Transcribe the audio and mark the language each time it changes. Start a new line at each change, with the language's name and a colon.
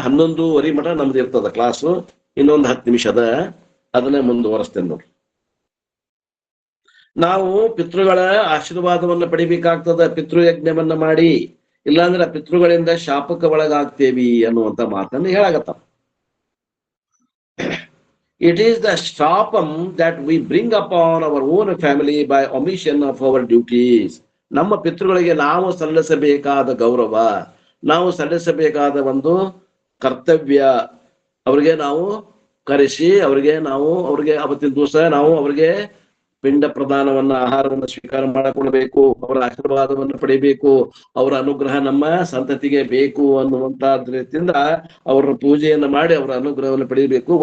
Kannada: 11:30 ಮಟ ನಮ್ದು ಇರ್ತದ ಕ್ಲಾಸು. ಇನ್ನೊಂದು 10 ನಿಮಿಷ ಅದ, ಅದನ್ನ ಮುಂದುವರಿಸ್ತೇನೆ ನೋಡ್ರಿ. ನಾವು ಪಿತೃಗಳ ಆಶೀರ್ವಾದವನ್ನ ಪಡಿಬೇಕಾಗ್ತದ, ಪಿತೃಯಜ್ಞವನ್ನ ಮಾಡಿ, ಇಲ್ಲಾಂದ್ರೆ ಪಿತೃಗಳಿಂದ ಶಾಪಕ್ಕೆ ಒಳಗಾಗ್ತೇವಿ ಅನ್ನುವಂತ ಮಾತನ್ನು ಹೇಳಾಗತ್ತ.
English: It is the shapam that we bring upon our own family by omission of our duties.
Kannada: ನಮ್ಮ ಪಿತೃಗಳಿಗೆ ನಾವು ಸಲ್ಲಿಸಬೇಕಾದ ಗೌರವ, ನಾವು ಸಲ್ಲಿಸಬೇಕಾದ ಒಂದು ಕರ್ತವ್ಯ, ಅವ್ರಿಗೆ ನಾವು ಕರೆಸಿ ಅವ್ರಿಗೆ ಅವತ್ತಿನ ದಿವಸ ನಾವು ಅವ್ರಿಗೆ ಪಿಂಡ ಪ್ರದಾನವನ್ನ, ಆಹಾರವನ್ನ ಸ್ವೀಕಾರ ಮಾಡಿಕೊಳ್ಬೇಕು, ಅವರ ಆಶೀರ್ವಾದವನ್ನು ಪಡಿಬೇಕು, ಅವರ ಅನುಗ್ರಹ ನಮ್ಮ ಸಂತತಿಗೆ ಬೇಕು ಅನ್ನುವಂತ ರೀತಿಯಿಂದ ಅವರ ಪೂಜೆಯನ್ನ ಮಾಡಿ ಅವರ ಅನುಗ್ರಹವನ್ನು ಪಡಿಬೇಕು.